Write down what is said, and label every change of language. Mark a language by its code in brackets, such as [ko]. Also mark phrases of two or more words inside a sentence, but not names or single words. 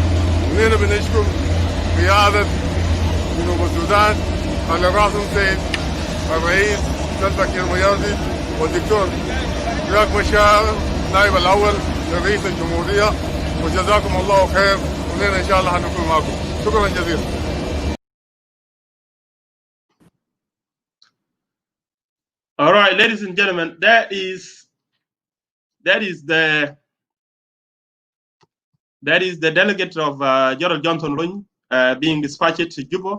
[ar] ونحن بنشكر قيادة جنوب السودان على راسهم سيد الرئيس سلفا كير مياردي والدكتور رياض مشار نائب الأول لرئيس الجمهورية. وجزاكم الله خير ونحن إن شاء الله هنكون معكم. شكرا جزيلا. [en] All right, ladies and gentlemen, that is the delegate of Gerald Johnson Ulonyi being dispatched to Juba.